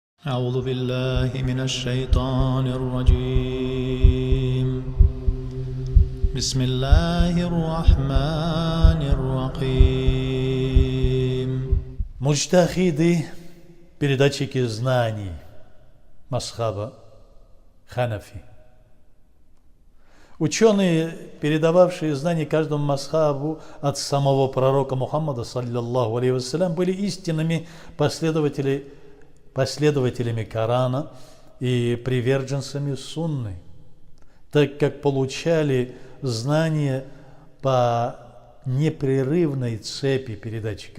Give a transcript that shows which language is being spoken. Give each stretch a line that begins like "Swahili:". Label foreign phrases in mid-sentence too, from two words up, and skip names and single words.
Arabic: أعوذ بالله من الشيطان الرجيم بسم الله الرحمن الرحيم.
Russian: Муджтахиды, передатчики знаний масхаба Ханафи. Ученые, передававшие знания каждому масхабу от самого пророка Мухаммада,
Arabic: صلى الله عليه وسلم,
Russian: были истинными последователями Корана и приверженцами сунны, так как получали знания по непрерывной цепи передатчиков.